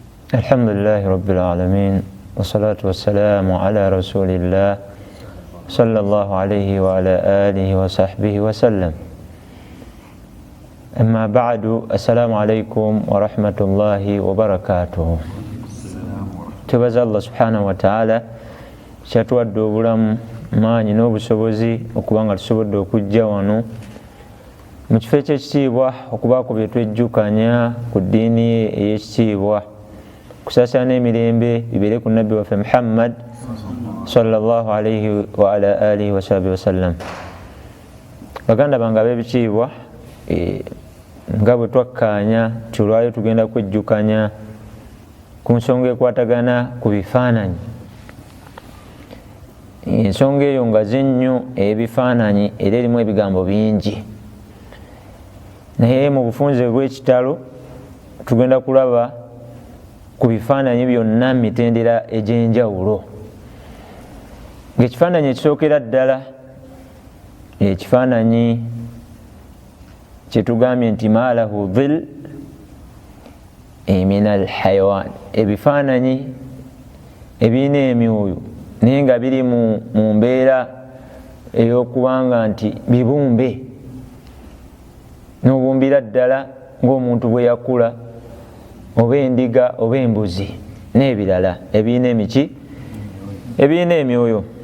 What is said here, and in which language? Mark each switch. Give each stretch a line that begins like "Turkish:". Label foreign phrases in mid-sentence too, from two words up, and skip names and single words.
Arabic: الحمد لله رب العالمين والصلاة والسلام على رسول الله صلى الله عليه وعلى آله وصحبه وسلم. أما بعد، السلام عليكم ورحمة الله وبركاته.
Ganda: Tubaza
Arabic: الله سبحانه وتعالى
Ganda: kyatuwadde obulamu maanyi n'obusobozi okubanga tusobodde okujja wano mu kifo eky'ekitiibwa okubaako bye twejjukanya ku ddiini ey'ekitiibwa, kusasana n'emirembe bibeere ku nabbi waffe Muhammad
Arabic: صلى الله عليه وعلى آله وصحبه وسلم.
Ganda: Baganda bange ab'ebitiibwa, nga bwe twakkaanya tulwayo tugenda kwejjukanya ku nsonga ekwatagana ku bifaananyi. Ensonga eyo ngazi nnyo ey'ebifaananyi era erimu ebigambo bingi, naye mu bufunze bw'ekitalo tugenda kulaba ku bifaananyi byonna mu mitendera egy'enjawulo. Ng'ekifaananyi ekisookera ddala ekifaananyi kye tugambye nti
Arabic: ما له ظل من الحيوان,
Ganda: ebifaananyi ebirina emyoyo naye nga biri mu mbeera ey'okubanga nti bibumbe, n'obumbira ddala ng'omuntu bwe yakula, oba endiga oba embuzi n'ebirala ebirina emiki, ebirina emyoyo.